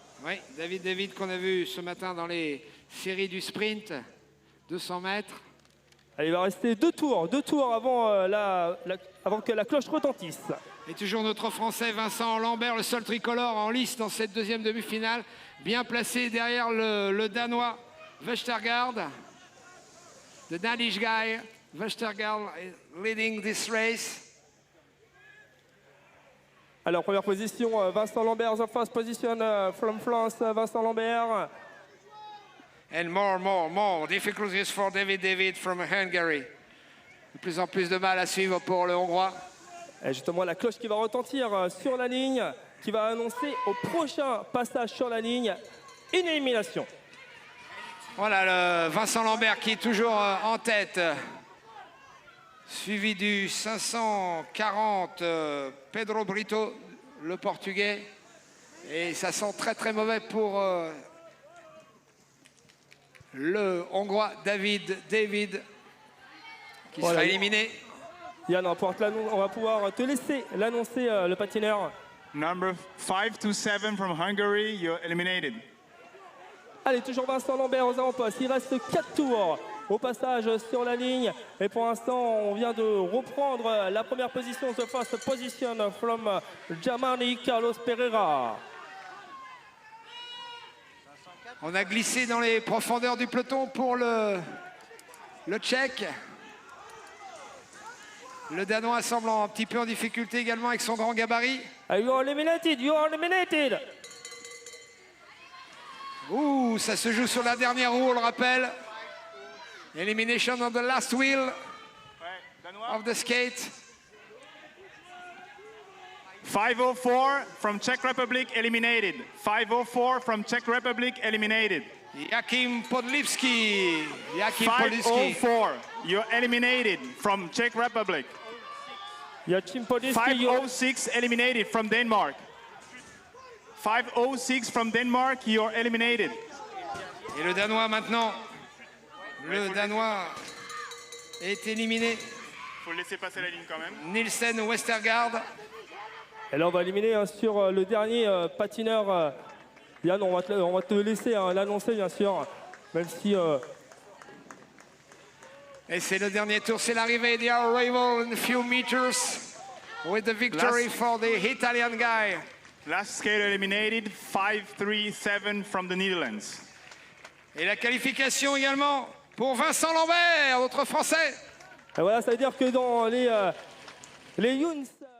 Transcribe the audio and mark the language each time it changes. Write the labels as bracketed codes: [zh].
[fr] Oui, David qu'on a vu ce matin dans les séries du sprint, 200 mètres. Il va rester deux tours avant, avant que la cloche retentisse. Et toujours notre Français Vincent Lambert, le seul tricolore en lice dans cette deuxième demi-finale, bien placé derrière le Danois Vestergaard. [en] The Danish guy, Vestergaard, leading this race. [fr] Alors, première position, Vincent Lambert, [en] the first position from France, Vincent Lambert. And more difficulties for David from Hungary. [fr] De plus en plus de mal à suivre pour le Hongrois. Et justement, la cloche qui va retentir sur la ligne, qui va annoncer au prochain passage sur la ligne une élimination. Voilà le Vincent Lambert qui est toujours en tête. Suivi du 540, Pedro Brito, le Portugais. Et ça sent très très mauvais pour le Hongrois David, qui sera éliminé. Yann, on va pouvoir te laisser l'annoncer, le patineur. [en] Number 527 from Hungary, you're eliminated. [fr] Allez, toujours Vincent Lambert aux avant-postes. Il reste 4 tours au passage sur la ligne. Et pour l'instant, on vient de reprendre la première position, [en] the first position from Germany, Carlos Pereira. [fr] On a glissé dans les profondeurs du peloton pour le Tchèque. Le Danois semble un petit peu en difficulté également avec son grand gabarit. [en] You are eliminated. [fr] Ouh, ça se joue sur la dernière roue, on le rappelle. [en] Elimination on the last wheel of the skate. 504 from Czech Republic eliminated. 504 from Czech Republic eliminated. Jakim Podlipski. Jakim Podlipski. 504. You're eliminated from Czech Republic. Yachim Podlipski. 506 eliminated from Denmark. 506 from Denmark, you're eliminated. [fr] Et le Danois maintenant. Le Danois est éliminé. Faut le laisser passer la ligne quand même. Nielsen Westergaard. Et là, on va éliminer sur le dernier patineur. Yann, on va te laisser l'annoncer, bien sûr. Même si... Et c'est le dernier tour, c'est l'arrivée. [en] The arrival in a few meters with the victory for the Italian guy. Last skater eliminated, 537 from the Netherlands. [fr] Et la qualification également pour Vincent Lambert, notre Français. Et voilà, ça veut dire que dans les Younes...